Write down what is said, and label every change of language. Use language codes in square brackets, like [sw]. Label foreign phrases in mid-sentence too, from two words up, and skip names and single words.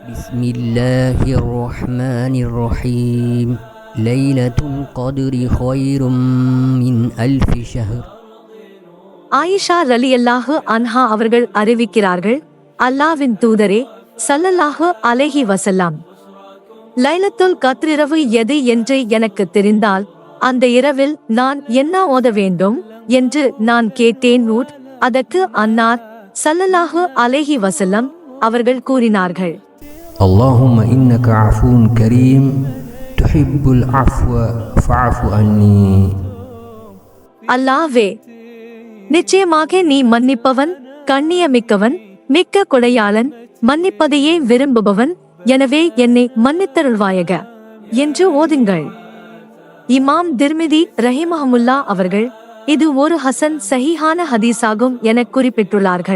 [ar] بسم الله الرحمن الرحيم ليلة القدر خير من ألف شهر. [ta] ஆயிஷா [ar] رضي الله عنها [ta] அவர்கள் அறிவிக்கிறார்கள், அல்லாஹ்வின் தூதரே [ar] صلى الله عليه وسلم, [ta] லைலத்துல் கத்ரிரவு எது என்று எனக்கு தெரிந்தால் அந்த இரவில் நான் என்ன ஓத வேண்டும் என்று நான் கேட்டேன். அதற்கு அன்னார் [ar] صلى الله عليه وسلم [ta] அவர்கள் கூறினார்கள், [ar] اللهم إنك عفو كريم تحب العفو فاعف عني. [ta] அல்லாஹ்வே, நிச்சயமாக நீ மன்னிப்பவன், கண்ணியமிக்கவன், மிக்க கொடையாளன், மன்னிப்பதையே விரும்புபவன், எனவே என்னை மன்னித்தருள்வாயக என்று ஓதுங்கள். இமாம் திர்மிதி ரஹிமஹமுல்லா அவர்கள் இது ஒரு ஹசன் சஹீஹான ஹதீஸாகும் என குறிப்பிட்டுள்ளார்கள்.